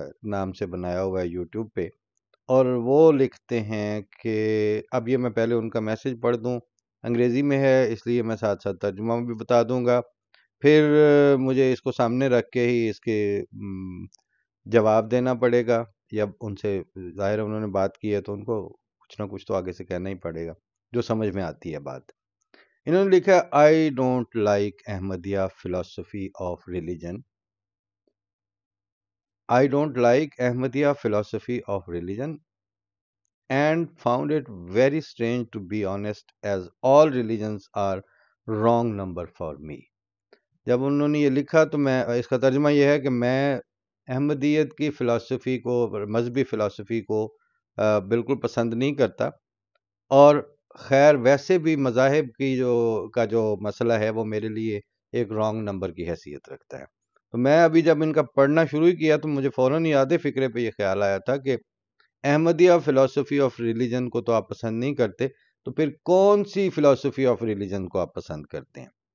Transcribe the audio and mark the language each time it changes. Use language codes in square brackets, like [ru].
[ur] نام سے بنایا ہوا ہے یوٹیوب پہ، اور وہ لکھتے ہیں کہ اب یہ میں پہلے ان کا میسج پڑھ دوں، انگریزی میں ہے اس لیے میں ساتھ ساتھ ترجمہ بھی بتا دوں گا، پھر مجھے اس کو سامنے رکھ کے ہی اس کے جواب دینا پڑے گا، یا ان سے ظاہر ہے انہوں نے بات کی ہے تو ان کو کچھ نہ کچھ تو آگے سے کہنا ہی پڑے گا جو سمجھ میں آتی ہے بات۔ انہوں نے لکھا [en] I don't like Ahmadiyya philosophy of religion. I don't like Ahmadiyya philosophy of religion and found it very strange, to be honest, as all religions are wrong number for me. [ur] جب انہوں نے یہ لکھا تو میں اس کا ترجمہ یہ ہے کہ میں احمدیت کی فلسفی کو، مذہبی فلسفی کو بالکل پسند نہیں کرتا، اور خیر ویسے بھی مذاہب کی جو مسئلہ ہے وہ میرے لیے ایک رانگ نمبر کی حیثیت رکھتا ہے۔ تو میں ابھی جب ان کا پڑھنا شروع کیا تو مجھے فوراً یاد فکرے پہ یہ خیال آیا تھا کہ احمدیہ فلسفی آف ریلیجن کو تو آپ پسند نہیں کرتے، تو پھر کون سی فلسفی آف ریلیجن کو آپ پسند کرتے ہیں؟